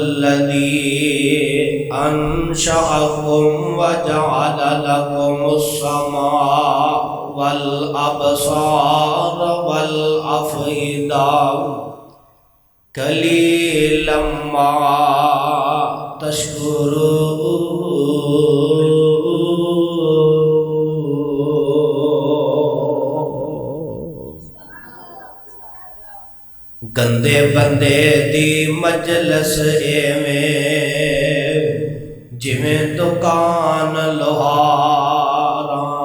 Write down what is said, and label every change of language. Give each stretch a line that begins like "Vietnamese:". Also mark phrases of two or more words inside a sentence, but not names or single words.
Arabic: الذي أنشأكم وجعل لكم السمع والأبصار والأفئدة قليلا ما تشكرون۔
Punjabi: گندے بندے دی مجلس ایویں جویں دکان لوہاراں،